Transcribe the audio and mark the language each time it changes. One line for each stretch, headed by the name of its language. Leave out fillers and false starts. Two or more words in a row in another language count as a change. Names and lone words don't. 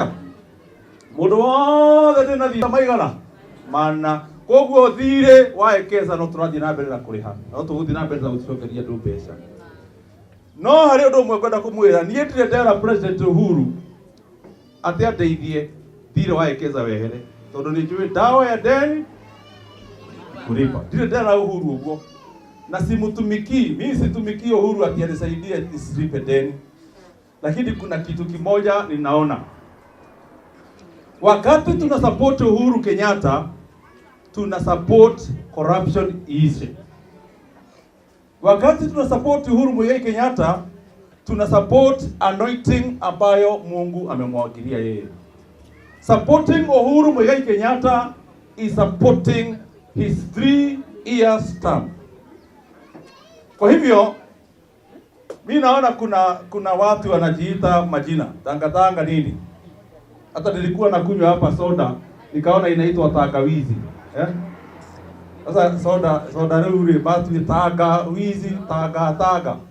Kikuyu: Mũndũ wothe ndĩna thirĩ maigana mana. Koguo thirĩ wa Ekeza no tũrathiĩ na mbere na kũrĩha, no tũgũthiĩ na mbere na gũcokeria andũ mbeca. No harĩ ũndũ ũmwe ngwenda kũmwĩra, niĩ ndirĩ ndera President Uhuru atĩ andeithie thirĩ wa Ekeza wehere, tondũ nĩ njũĩ ndawa ya
Swahili: deni kulipa.
Kikuyu: Ndirĩ ndera Uhuru ũguo, na simtumikii,
Swahili: mimi situmikii Uhuru ati anisaidie nisilipe deni. Lakini kuna kitu kimoja ninaona, wakati tuna support Uhuru Kenyatta, tuna
English: support corruption
Swahili: ishe. Wakati tuna support Uhuru Muigai Kenyatta, tuna
English: support anointing
Swahili: ambayo Mungu amemwagilia yeye.
English: Supporting Uhuru Muigai Kenyatta is supporting his 3 years term.
Swahili: Kwa hivyo mimi naona kuna watu wanajiita majina tangatanga nini. Hata nilikuwa nakunywa hapa soda nikaona inaitwa tangawizi.
Kikuyu: Sasa soda rĩu batu tangawizi taga.